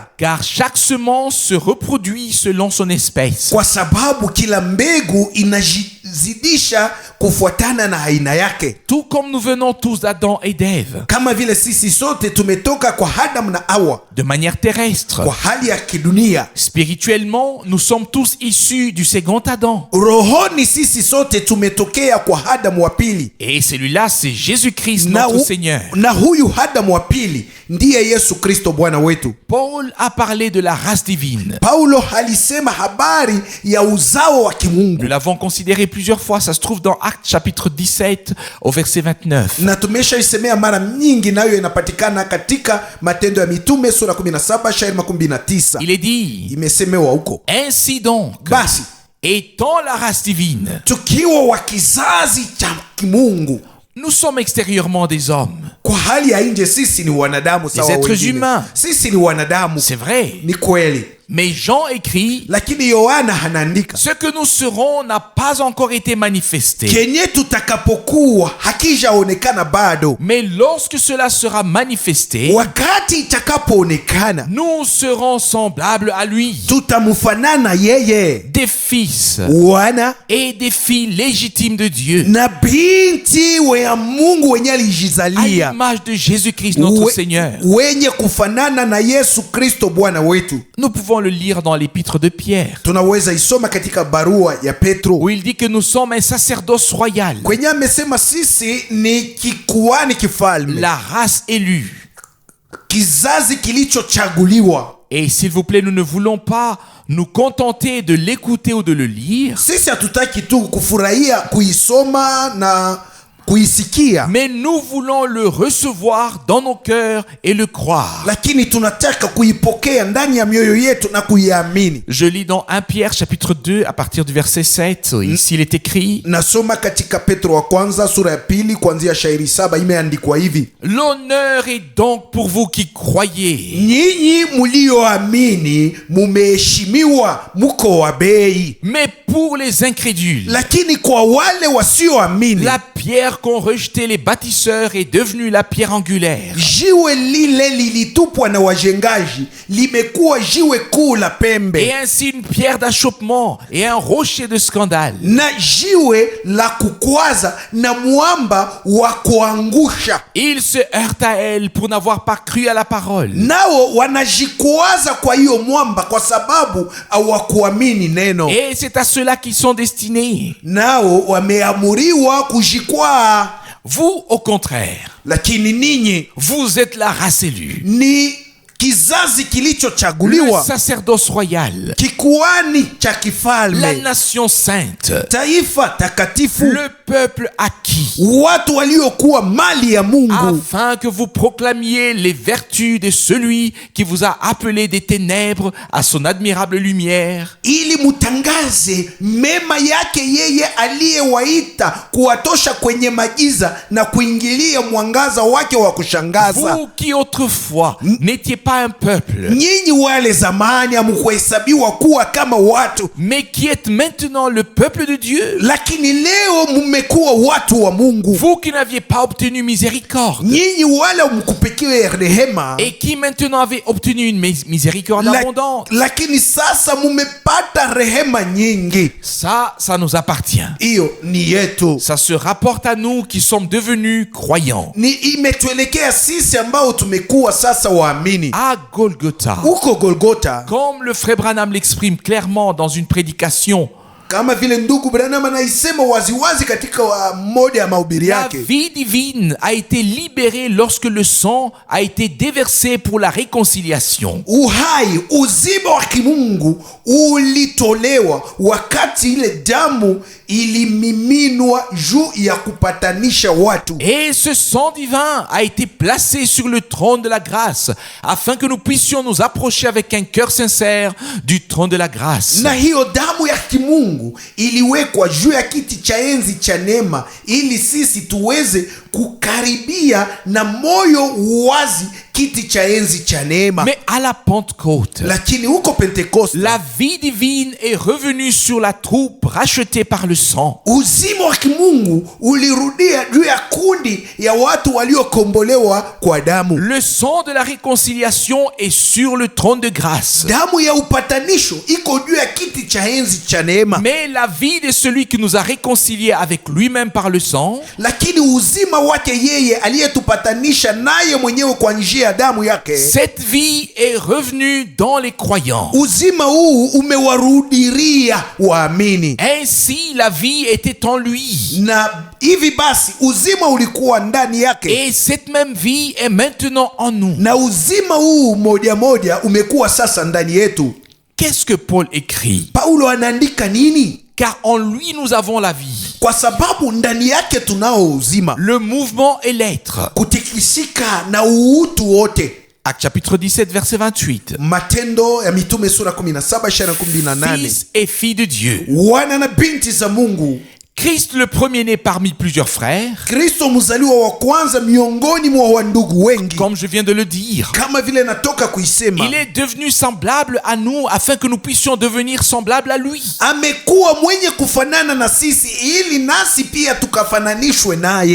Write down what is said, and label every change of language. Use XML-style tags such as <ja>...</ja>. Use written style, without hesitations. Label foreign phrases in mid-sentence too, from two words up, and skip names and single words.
<fr>Car chaque semence se reproduit selon son espèce.</fr> <sw>kwa sababu kila mbegu inajizidisha kufuatana na aina yake.</sw> <fr>Tout comme nous venons tous d'Adam et d'Ève,</fr> <sw>Kama vile sisi sote tumetoka kwa Adamu na Hawa</sw> <fr>de manière terrestre.</fr> <sw>kwa hali ya kidunia,</sw> <fr>Spirituellement, nous sommes tous issus du second Adam.</fr> <sw>rohoni sisi sote tumetokea kwa Adamu wa pili,</sw> <fr>Et celui-là, c'est Jésus-Christ,</fr> <sw>na,</sw> <fr>notre Seigneur.</fr> <sw>na huyu Adamu wa pili ndiye Yesu Kristo Bwana wetu.</sw> <fr>Paul a parlé de la race divine.</fr> <sw>Paulo alisema habari ya uzao wa kimungu,</sw> <fr>Nous l'avons considéré plusieurs fois, ça se trouve dans Actes chapitre 17 au verset 29.</fr> <sw>na tumeshaisemea mara nyingi, nayo inapatikana katika Matendo ya Mitume sura 17 shairi 29.</sw> <fr>Il est dit,</fr> <sw>Imesemewa huko:</sw> <fr>ainsi donc,</fr> <sw>basi</sw> <fr>étant la race divine,</fr> <sw>tukiwa wa kizazi cha kimungu,</sw> <fr>nous sommes extérieurement des hommes.</fr> <sw>kwa hali ya nje sisi ni wanadamu sawa</sw> <fr>êtres</fr> <sw>wengine.</sw> <fr>humains.</fr> <sw>Sisi ni wanadamu,</sw> <fr>C'est vrai.</fr> <sw>ni kweli,</sw> <fr>Mais Jean écrit,</fr> <sw>lakini Yohana anaandika</sw> <fr>ce que nous serons n'a pas encore été manifesté.</fr> <sw>kenye tutakapokuwa hakijaonekana bado,</sw> <fr>Mais lorsque cela sera manifesté,</fr> <sw>wakati itakapoonekana</sw> <fr>nous serons semblables à lui,</fr> <sw>tutamfanana yeye,</sw> <fr>des fils</fr> <sw>wana</sw> <fr>et des filles légitimes de Dieu,</fr> <sw>na binti wa Mungu wenye</sw> <fr>à</fr> <sw>alijizalia,</sw> <fr>l'image de Jésus-Christ notre</fr> <sw>We-</sw> <fr>Seigneur.</fr> <sw>wenye kufanana na Yesu Kristo Bwana wetu.</sw> <fr>Nous pouvons le lire dans l'épître de Pierre,</fr> <sw>Tunaweza isoma katika barua ya Petro</sw> <fr>où il dit que nous sommes un sacerdoce royal,</fr> <sw>kwenye amesema sisi ni kikuhani kifalme,</sw> <fr>la race élue.</fr> <sw>kizazi kilichochaguliwa.</sw> <fr>Et s'il vous plaît, nous ne voulons pas nous contenter de l'écouter ou de le lire,</fr> <sw>Sisi hatutaki tu kufurahia kuisoma na kuisikia,</sw> <fr>mais nous voulons le recevoir dans nos cœurs et le croire.</fr> <sw>lakini tunataka kuipokea ndani ya mioyo yetu na kuiamini.</sw> <fr>Je lis dans 1 Pierre chapitre 2 à partir du verset 7. Ici il est écrit:</fr> <sw>Nasoma katika Petro wa kwanza sura ya pili kuanzia shairi 7, imeandikwa hivi:</sw> <fr>l'honneur est donc pour vous qui croyez.</fr> <sw>Nyinyi mulioamini mumeheshimiwa, muko wa bei.</sw> <fr>Mais pour les incrédules,</fr> <sw>Lakini kwa wale wasioamini,</sw> <fr>la pierre qu'ont rejeté les bâtisseurs est devenue la pierre angulaire.</fr> <sw>jiwe lile lilitupwa na wajengaji limekuwa jiwe kuu la pembe,</sw> <fr>Et ainsi une pierre d'achoppement et un rocher de scandale.</fr> <sw>na jiwe la kukwaza na mwamba wa kuangusha.</sw> <fr>Ils se heurtent à elle pour n'avoir pas cru à la parole.</fr> <sw>Nao wanajikwaza kwa hiyo mwamba kwa sababu hawakuamini neno.</sw> <fr>Et c'est à ceux-là qui sont destinés.</fr> <sw>Nao wameamuriwa kujikwaa.</sw> <fr>Vous, au contraire,</fr> <sw>Lakini ninyi</sw> <fr>vous êtes la race élue,</fr> <sw>ni kizazi</sw> <fr>le</fr> <sw>kilichochaguliwa,</sw> <fr>sacerdoce royal,</fr> <sw>kikuani cha</sw> <fr>la</fr> <sw>kifalme,</sw> <fr>nation sainte,</fr> <sw>taifa takatifu,</sw> <fr>le peuple acquis,</fr> <sw>watu waliokuwa mali ya Mungu,</sw> <fr>afin que vous proclamiez les vertus de celui qui vous a appelé des ténèbres à son admirable lumière.</fr> <sw>ili mutangaze mema yake yeye aliyewaita kuwatosha kwenye majiza na kuingilia mwangaza wake wa kushangaza.</sw> <fr>Vous qui autrefois n'étiez pas un peuple,</fr> <sw>Nyinyi wale zamani hamkuhesabiwa kuwa kama watu,</sw> <fr>mais qui êtes maintenant le peuple de Dieu.</fr> <sw>lakini leo mmekuwa watu wa Mungu.</sw> <fr>Vous qui n'aviez pas obtenu miséricorde</fr> <sw>Nyinyi wale mkupikiwe rehema,</sw> <fr>et qui maintenant avez obtenu une miséricorde abondante.</fr> <sw>lakini sasa mumepata rehema nyingi.</sw> <fr>Ça nous appartient.</fr> <sw>Hiyo ni yetu,</sw> <fr>Ça se rapporte à nous qui sommes devenus croyants.</fr> <sw>ni imetuelekea sisi ambao tumekuwa sasa waamini.</sw> <fr>À Golgotha,</fr> <sw>Huko Golgota,</sw> <fr>comme le frère Branham l'exprime clairement dans une prédication,</fr> <sw>kama vile ndugu Branham anaisema waziwazi katika moja ya mahubiri</sw> <fr>la</fr> <sw>yake,</sw> <fr>vie divine a été libérée lorsque le sang a été déversé pour la réconciliation.</fr> <sw>uhai, uzima wa kimungu ulitolewa wakati ile damu ilimiminwa juu ya kupatanisha watu.</sw> <fr>Et ce sang divin a été placé sur le trône de la grâce, afin que nous puissions nous approcher avec un cœur sincère du trône de la grâce.</fr> <sw>Na hiyo damu ya kimungu iliwekwa juu ya kiti cha enzi cha neema, ili sisi tuweze kukaribia na moyo wazi kiti cha enzi cha neema.</sw> <fr>Mais à la Pentecôte,</fr> <sw>Lakini huko Pentekoste,</sw> <fr>la vie divine est revenue sur la troupe rachetée par le sang.</fr> <sw>uzima wa kimungu ulirudia juu ya kundi ya watu waliokombolewa kwa damu.</sw> <fr>Le sang de la réconciliation est sur le trône de grâce.</fr> <sw>Damu ya upatanisho iko juu ya kiti cha enzi cha neema.</sw> <fr>Mais la vie de celui qui nous a réconciliés avec lui-même par le sang,</fr> <sw>Lakini uzima wake yeye aliyetupatanisha naye mwenyewe kwa njia ya damu yake,</sw> <fr>cette vie est revenue dans les croyants.</fr> <sw>uzima huu umewarudiria waamini.</sw> <fr>Ainsi, la vie était en lui.</fr> <sw>Na hivi basi uzima ulikuwa ndani yake,</sw> <fr>Et cette même vie est maintenant en nous.</fr> <sw>na uzima huu moja moja umekuwa sasa ndani yetu.</sw> <fr>Qu'est-ce que Paul écrit?</fr> <sw>Paulo anaandika nini?</sw> <fr>Car en lui nous avons la vie,</fr> <sw>Kwa sababu ndani yake tunao uzima,</sw> <fr>le mouvement et l'être.</fr> <sw>kutikisika na uutu wote.</sw> <fr>Acte chapitre 17, verset 28.</fr> <sw>Matendo ya Mitume sura 17 shairi 18.</sw> <fr>Fils et filles de Dieu.</fr> <sw>Wana na binti za Mungu,</sw> <fr>Christ le premier-né parmi plusieurs frères,</fr> <sw>Kristo mzaliwa wa kwanza miongoni mwa wandugu wengi.</sw> <fr>comme je viens de le dire.</fr> <sw>Kama vile natoka kuisema,</sw> <fr>Il est devenu semblable à nous afin que nous puissions devenir semblables à lui.</fr> <sw>amekuwa mwenye kufanana na sisi ili nasi pia tukafananishwe naye.</sw>